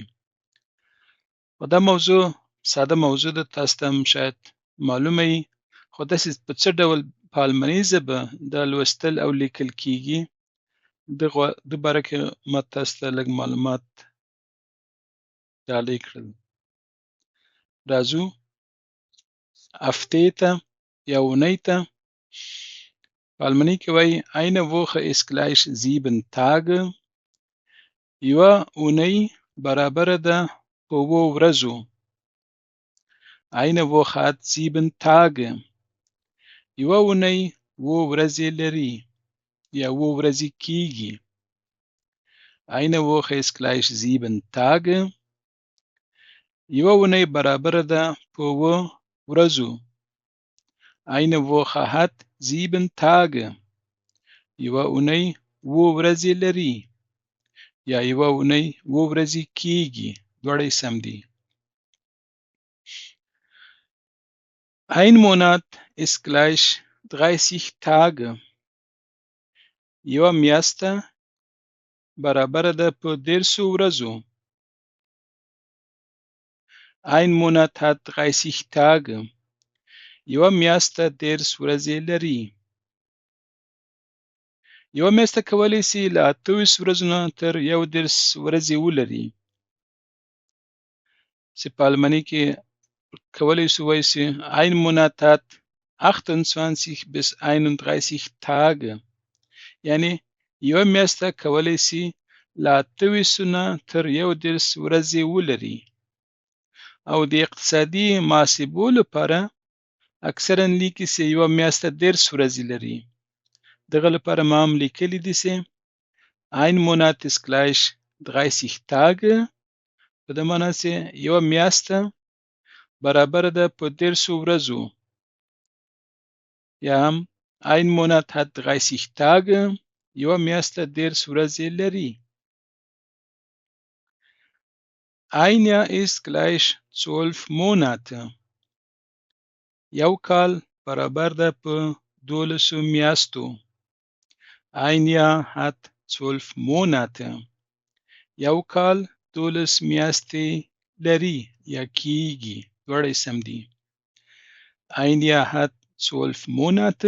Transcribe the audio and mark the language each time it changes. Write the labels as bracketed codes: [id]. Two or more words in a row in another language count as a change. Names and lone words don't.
[ps] خو دا موضوع ساده موضوع ده، تاسو ته هم شاید معلومه وي، خو داسې په څه ډول په الماني ژبه دا لوستل او لیکل کېږي د باره کې ما تاسو ته لږ معلومات ډالۍ کړل. راځو هفتې ته یا اونۍ ته. په الماني کې وایي [de] eine Woche ist gleich 7 Tage. [ps] یوه اونۍ برابره ده په 7 ورځو. [de] Eine Woche hat 7 Tage. [ps] یوه اونۍ 7 ورځې لري یا 7 ورځې کېږي. [de] Eine Woche ist gleich 7 Tage. [ps] یوه اونۍ برابره ده په 7 ورځو. [de] Eine Woche hat 7 Tage. [ps] یوه اونۍ 7 ورځې لري یا یوه اونۍ 7 ورځې کېږي. دواړه یې سم دي. [de] Ein Monat ist gleich 30 Tage. [ps] یوه میاشته برابره ده په 30 ورځو. [de] Ein Monat hat 30 Tage. [ps] یوه میاشته 30 ورځې لري. یوه میاشته کولی سي له 28 ورځو نه تر 31 ورځې ولري، چې په الماني کې کولی سو وایي سي [de] ein Monat hat 28 bis 31 Tage. [ps] یعنی یوه میاشته کولی سي له 28 نه تر 31 ورځې ولري. او د اقتصادي محاسبو لپاره اکثرا لیکي سي یوه میاشته 30 ورځې لري. دغه لپاره ما هم لیکلي دي سي [de] ein Monat ist gleich 30 Tage. [ps] په دې معنی سي یوه میاشته برابر ده په 10 ورځو. یا هم [de] ein Monat hat 30 Tage. [ps] یوه میاشته 10 ورځې لري. [de] Ein Jahr ist gleich 12 Monate. [ps] یو کال برابر ده په 12 میاشتو. [de] Ein Jahr hat 12 Monate. [ps] یو کال 12 میاشتې لري یا کیږي. دواړه سم دي. [de] Ein Jahr hat 12 Monate.